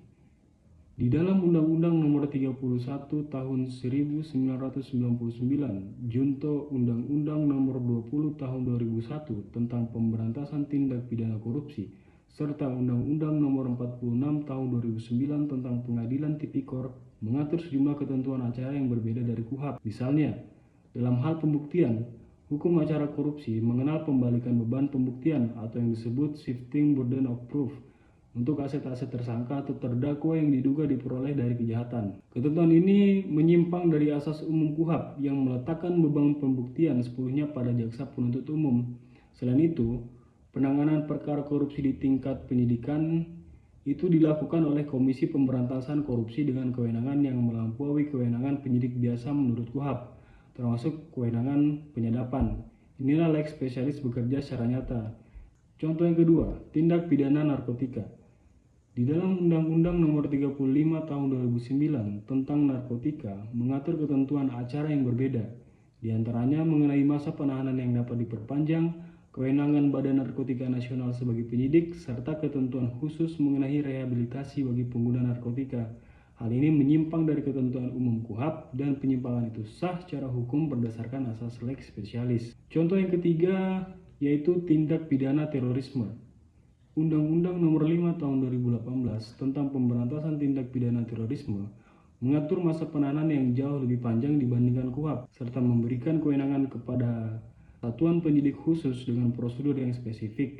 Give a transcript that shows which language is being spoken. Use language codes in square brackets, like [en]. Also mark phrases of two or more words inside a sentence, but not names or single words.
[id] Di dalam Undang-Undang Nomor 31 Tahun 1999, Junto Undang-Undang Nomor 20 Tahun 2001 tentang Pemberantasan Tindak Pidana Korupsi, serta Undang-Undang Nomor 46 Tahun 2009 tentang Pengadilan Tipikor mengatur sejumlah ketentuan acara yang berbeda dari KUHP. Misalnya, dalam hal pembuktian, hukum acara korupsi mengenal pembalikan beban pembuktian atau yang disebut [en] shifting burden of proof [id] untuk aset-aset tersangka atau terdakwa yang diduga diperoleh dari kejahatan. Ketentuan ini menyimpang dari asas umum KUHP yang meletakkan beban pembuktian sepenuhnya pada jaksa penuntut umum. Selain itu, penanganan perkara korupsi di tingkat penyidikan itu dilakukan oleh Komisi Pemberantasan Korupsi dengan kewenangan yang melampaui kewenangan penyidik biasa menurut KUHP, termasuk kewenangan penyadapan. Inilah [la] lex specialis [id] bekerja secara nyata. Contoh yang kedua, tindak pidana narkotika. Di dalam Undang-Undang Nomor 35 Tahun 2009 tentang narkotika mengatur ketentuan acara yang berbeda, di antaranya mengenai masa penahanan yang dapat diperpanjang, kewenangan Badan Narkotika Nasional sebagai penyidik, serta ketentuan khusus mengenai rehabilitasi bagi pengguna narkotika. Hal ini menyimpang dari ketentuan umum KUHP dan penyimpangan itu sah secara hukum berdasarkan asas [la] lex specialis. [id] Contoh yang ketiga yaitu tindak pidana terorisme. Undang-Undang Nomor 5 Tahun 2018 tentang Pemberantasan Tindak Pidana Terorisme mengatur masa penahanan yang jauh lebih panjang dibandingkan KUHP, serta memberikan kewenangan kepada satuan penyidik khusus dengan prosedur yang spesifik.